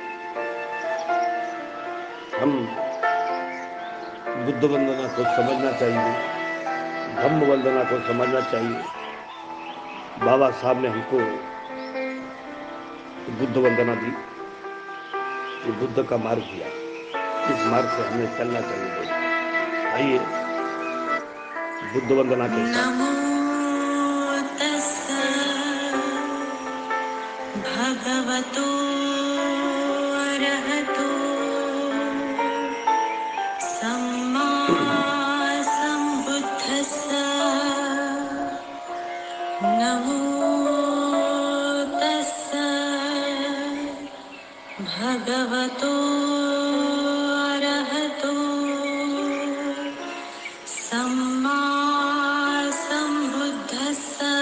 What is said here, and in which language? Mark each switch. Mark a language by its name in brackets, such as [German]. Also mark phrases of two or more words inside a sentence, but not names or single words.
[Hindi] हम बुद्ध वंदना को समझना चाहिए, धम्म वंदना को समझना चाहिए। बाबा साहब ने हमको बुद्ध वंदना दी, ये बुद्ध का मार्ग दिया, इस मार्ग से हमें चलना चाहिए दोस्तों। आइए बुद्ध वंदना के साथ। [Pali] नमो तस्सै भगवतो अरहतो सम्मा सम्बुद्धस्स। नमो तस्सै भगवतो अरहतो सम्मा सम्बुद्धस्स।